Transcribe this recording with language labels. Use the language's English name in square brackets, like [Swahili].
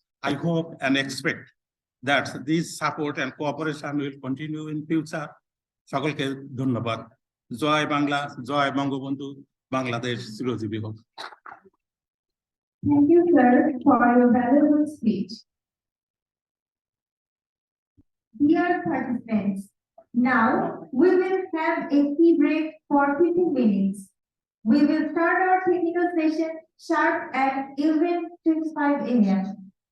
[English] I hope and expect that this support and cooperation will continue in future. [Bangla] সকলকে ধন্যবাদ। জয় বাংলা, জয় বঙ্গবন্ধু, বাংলাদেশ চিরজীবী হোক। [English] Thank you, sir, for your valuable speech. Dear participants, now we will have a tea break for 15 minutes. We will start our technical session sharp at 11:25 a.m.